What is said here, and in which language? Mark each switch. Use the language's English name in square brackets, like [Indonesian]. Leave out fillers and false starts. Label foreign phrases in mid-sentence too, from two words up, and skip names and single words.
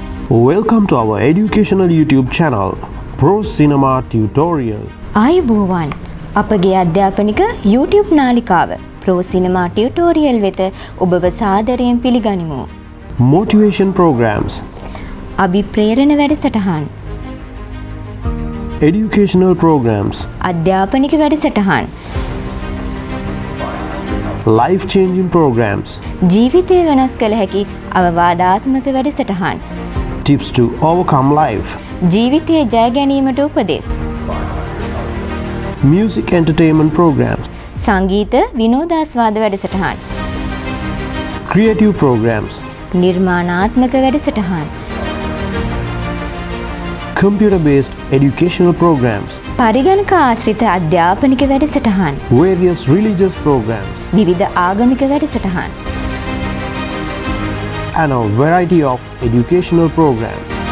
[English] Welcome to our educational YouTube channel, Pro Cinema Tutorial. [Sinhala] ආයුබෝවන් අපගේ අධ්‍යාපනික YouTube නාලිකාව Pro Cinema Tutorial වෙත ඔබව සාදරයෙන් පිළිගනිමු. [English] Motivation programs, [Sinhala] අභිප්‍රේරණ වැඩසටහන්, [English] educational programs, [Sinhala] අධ්‍යාපනික වැඩසටහන්, [English] life-changing programs, [Sinhala] ජීවිතය වෙනස් කළ හැකි අවවාදාත්මක වැඩසටහන්, [English] tips to overcome life, [Sinhala] ජීවිතය ජය ගැනීමට උපදෙස්, [English] music entertainment programs, [Sinhala] සංගීත විනෝදාස්වාද වැඩසටහන්, [English] creative programs, [Sinhala] නිර්මාණාත්මක වැඩසටහන්, [English] computer-based educational programs, [Sinhala] පරිගණක ආශ්‍රිත අධ්‍යාපනික වැඩසටහන්, [English] various religious programs, [Sinhala] විවිධ ආගමික වැඩසටහන්, [English] and a variety of educational programs.